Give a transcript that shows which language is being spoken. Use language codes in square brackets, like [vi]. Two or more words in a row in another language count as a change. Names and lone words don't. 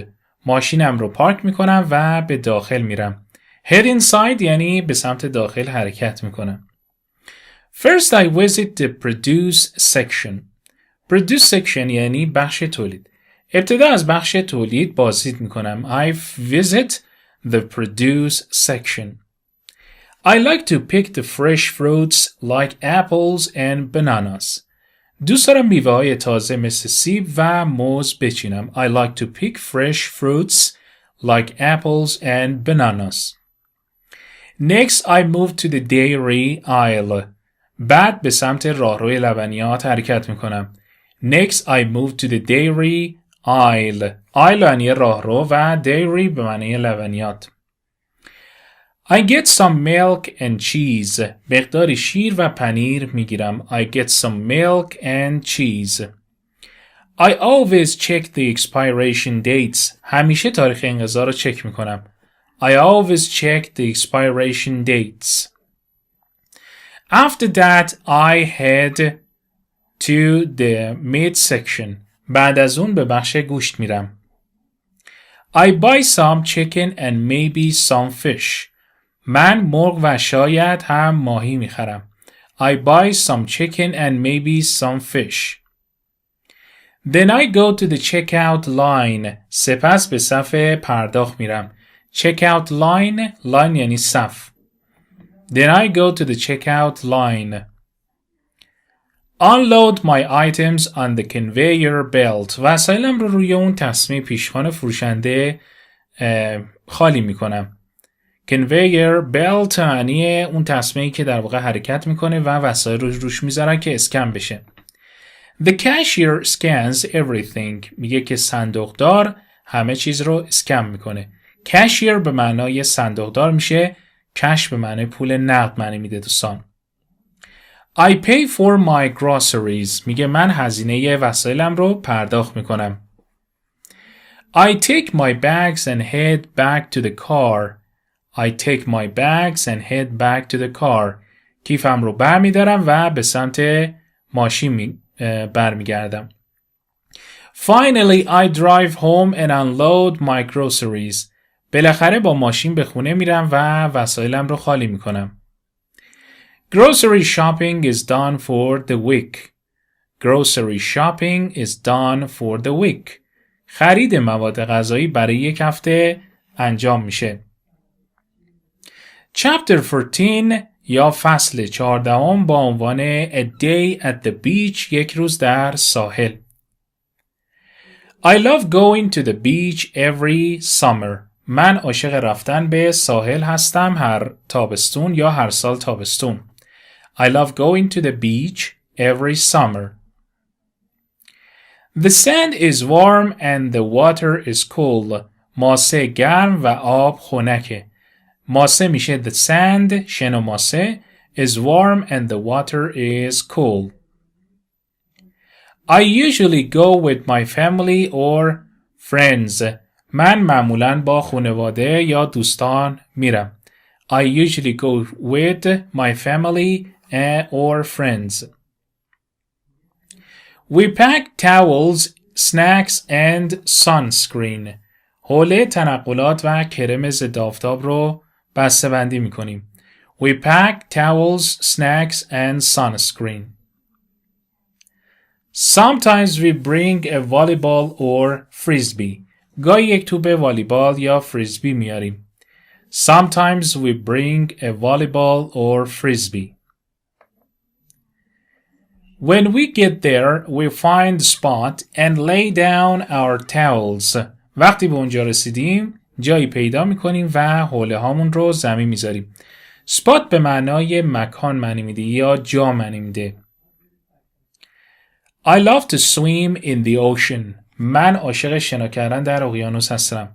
[fa] ماشینم رو پارک میکنم و به داخل میرم. [en] Head inside [fa] یعنی به سمت داخل حرکت میکنم. [en] First I visit the produce section. Produce section [fa] یعنی بخش تولید. ابتدا از بخش تولید بازدید میکنم. [en] I visit the produce section. I like to pick the fresh fruits like apples and bananas. [fa] دوست دارم میوه های تازه مثل سیب و موز بچینم. [en] I like to pick fresh fruits like apples and bananas. Next I move to the dairy aisle. [fa] بعد به سمت راهروی لبنیات حرکت میکنم. [en] Next I move to the dairy aisle. [fa] aisle یعنی راهرو و dairy به معنی لبنیات. [en] I get some milk and cheese. [fa] مقداری شیر و پنیر میگیرم. [en] I get some milk and cheese. I always check the expiration dates. [fa] همیشه تاریخ انقضا رو چک میکنم. [en] I always check the expiration dates. After that I head to the meat section. [fa] بعد از اون به بخش گوشت میرم. [en] I buy some chicken and maybe some fish. [fa] من مرغ و شاید هم ماهی میخرم. [en] I buy some chicken and maybe some fish. Then I go to the checkout line. [fa] سپس به صف پرداخت میرم. [en] Checkout line [fa] یعنی صف. [en] Then I go to the checkout line. Unload my items on the conveyor belt. [fa] وسایلم رو روی اون تسمه پیشخوان فروشنده خالی میکنم. [en] Conveyor belt [fa] یعنی اون تسمه‌ای که در واقع حرکت میکنه و وسایل رو روش میذارن که اسکن بشه. [en] The cashier scans everything. [fa] میگه که صندوقدار همه چیز رو اسکن میکنه. cashier به معنای صندوقدار میشه. کش به معنای پول نقد معنی میده دوستان. [en] I pay for my groceries. [fa] میگه من هزینه وسایلم رو پرداخت میکنم. [en] I take my bags and head back to the car. I take my bags and head back to the car. [fa] کیفم رو برمیدارم و به سمت ماشین برمیگردم. [en] Finally, I drive home and unload my groceries. [fa] بالاخره با ماشین به خونه میرم و وسایلم رو خالی میکنم. [en] Grocery shopping is done for the week. Grocery shopping is done for the week. [fa] خرید مواد غذایی برای یک هفته انجام میشه. Chapter 14 یا فصل 14 با عنوان A Day at the Beach یک روز در ساحل. [en] I love going to the beach every summer. [fa] من عاشق رفتن به ساحل هستم هر تابستون یا هر سال تابستون. [en] I love going to the beach every summer. The sand is warm and the water is cool. [fa] ماسه گرم و آب خنکه. ماسه میشه [en] the sand [fa] شن و ماسه [en] is warm and the water is cool. I usually go with my family or friends. [fa] من معمولاً با خانواده یا دوستان میرم. [en] I usually go with my family or friends. We pack towels, snacks and sunscreen. [fa] حوله تنقلات و کرم ضد آفتاب رو بسته‌بندی می‌کنیم. [en] We pack towels, snacks and sunscreen. Sometimes we bring a volleyball or frisbee. [fa] گاهی یک توپ والیبال یا فریسبی میاریم. [en] Sometimes we bring a volleyball or frisbee. When we get there, we find the spot and lay down our towels. [fa] وقتی به اونجا رسیدیم، جایی پیدا میکنیم و حوله هامون رو زمین میذاریم. spot به معنای مکان معنی میده یا جا معنی میده. [en] I love to swim in the ocean. [fa] من عاشق شنا کردن در اقیانوس هستم.